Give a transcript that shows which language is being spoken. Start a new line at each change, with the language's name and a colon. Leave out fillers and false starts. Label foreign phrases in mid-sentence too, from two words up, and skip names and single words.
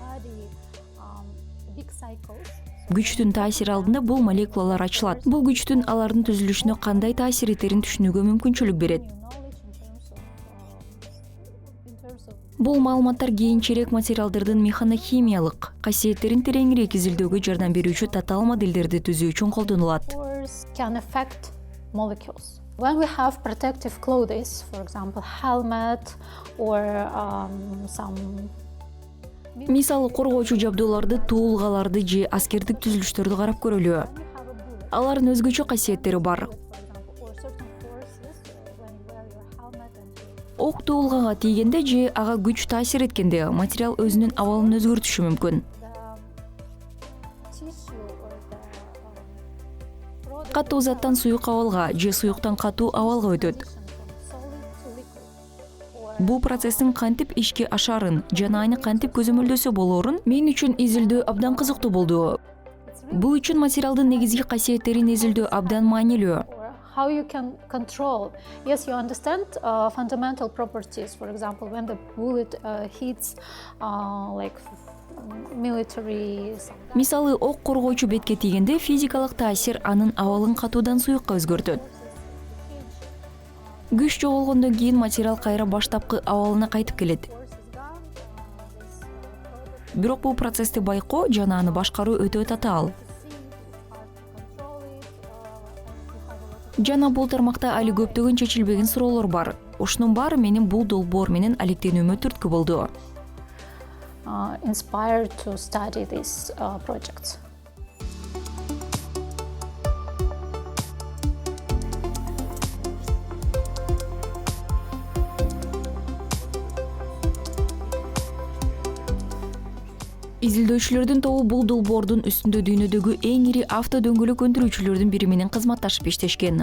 Kyrgyz: Күчтүн таасири алдында бул молекулалар ачылат. Бул күчтүн алардын түзүлүшүнө кандай таасир этерин түшүнүүгө мүмкүнчүлүк берет. Бул маалыматтар кийинчерээк материалдардын механохимиялык касиеттерин тереңирээк изилдөөгө жардам берүүчү татаал моделдерди түзүү үчүн колдонулат.
English: can affect molecules. When we have protective clothes, for example, helmet or some
Kyrgyz: Мисалы коргоочу жабдууларды, туулгаларды же аскердик түзүлүштөрдү карап көрөлү. Алардын өзгөчө касиеттери бар. Ок туулгага тийгенде же ага күч таасир эткенде материал өзүнүн абалын өзгөртүшү мүмкүн. Катуу заттан суюк абалга же суюктан катуу абалга өтөт. Бул процесстин кантип ишке ашарын жана аны кантип көзөмөлдөсө болорун мен үчүн изилдөө абдан кызыктуу болду. Бул үчүн материалдын негизги касиеттерин изилдөө абдан маанилүү.
English: How you can control? Yes, you understand fundamental properties. For example, when the bullet hits like military.
Kyrgyz: Мисалы ок коргоочу бетке тийгенде физикалык таасир анын абалын катуудан суюкка өзгөртөт. Күч жоголгондон кийин материал кайра баштапкы абалына кайтып келет. Бирок бул процессти байкоо жана аны башкаруу өтө татаал. Жана бул тармакта али көптөгөн чечилбеген суроолор бар. Ушунун баары менин бул долбоор менен алектенүүмө түрткү болду.
English: Inspired to study these projects.
Kyrgyz: Изилдөөчүлөрдүн тобу бул долбоордун үстүндө дүйнөдөгү эң ири автодөңгөлөк өндүрүүчүлөрдүн бири менен кызматташып иштешкен.